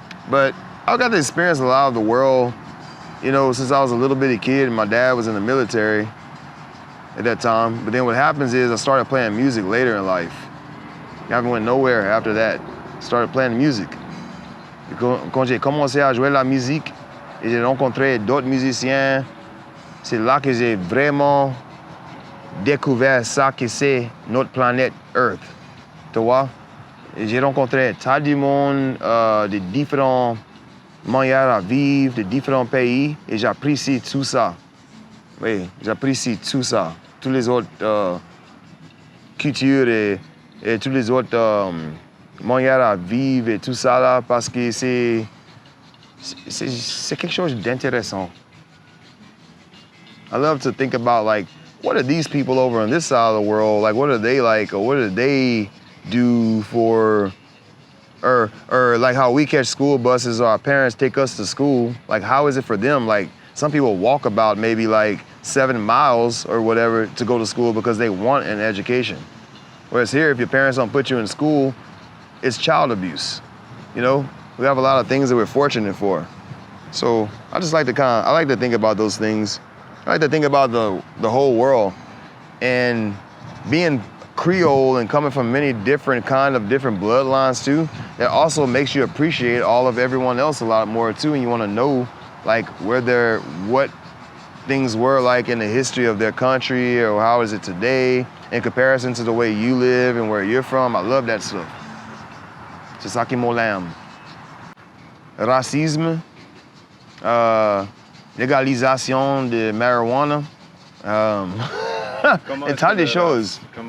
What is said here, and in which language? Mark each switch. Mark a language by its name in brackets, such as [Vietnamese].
[English] But I got to experience a lot of the world, you know, since I was a little bitty kid. My dad was in the military at that time. But then what happens is I started playing music later in life. I haven't went nowhere after that. Started playing music. [French] Quand j'ai commencé à jouer la musique et j'ai rencontré d'autres musiciens, c'est là que j'ai vraiment découvert ça que c'est notre planète Earth. Tu vois? Et j'ai rencontré tas du monde de différentes manières à vivre, de différents pays, et j'apprécie tout ça. Oui, j'apprécie tout ça. Toutes les autres cultures et toutes les autres manières à vivre et tout ça là, parce que c'est quelque chose d'intéressant. [English] I love to think about, like, what are these people over on this side of the world, like, what are they like, or what do they do for, or like how we catch school buses or our parents take us to school, like, how is it for them? Like, some people walk about maybe like 7 miles or whatever to go to school because they want an education. Whereas here, if your parents don't put you in school, it's child abuse. You know, we have a lot of things that we're fortunate for. So I just like to I like to think about those things. I like to think about the whole world, and being Creole and coming from many different bloodlines too, that also makes you appreciate all of everyone else a lot more too, and you want to know, like, what things were like in the history of their country, or how is it today in comparison to the way you live and where you're from. I love that stuff. [French] C'est ça qui m'aime. Racisme, légalisation de marijuana, et tas de choses.